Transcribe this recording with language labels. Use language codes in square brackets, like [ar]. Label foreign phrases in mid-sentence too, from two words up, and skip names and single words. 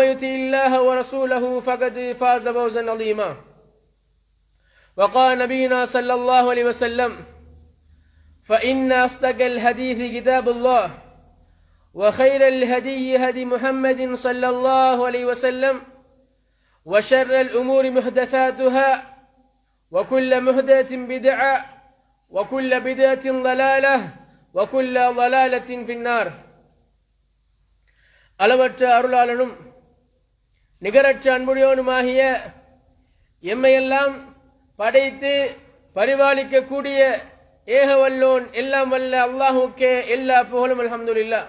[ar] يطع الله ورسوله فقد فاز فوزا عظيما وقال نبينا صلى الله عليه وسلم فإن أصدق الحديث كتاب الله وخير الهدي هدي محمد صلى الله عليه وسلم وشر الأمور محدثاتها وكل محدثة بدعة وكل بدعة ضلالة وكل ضلالة في النار [ta] அளவற்ற அருளாளனும் நிகரற்ற அன்புடையவனுமாகிய எம்மையெல்லாம் படைத்து பரிபாலிக்கக்கூடிய ஏகவல்லோன் எல்லாம் வல்ல அல்லாஹுக்கே எல்லா புகழும் அல்ஹம்துலில்லாஹ்.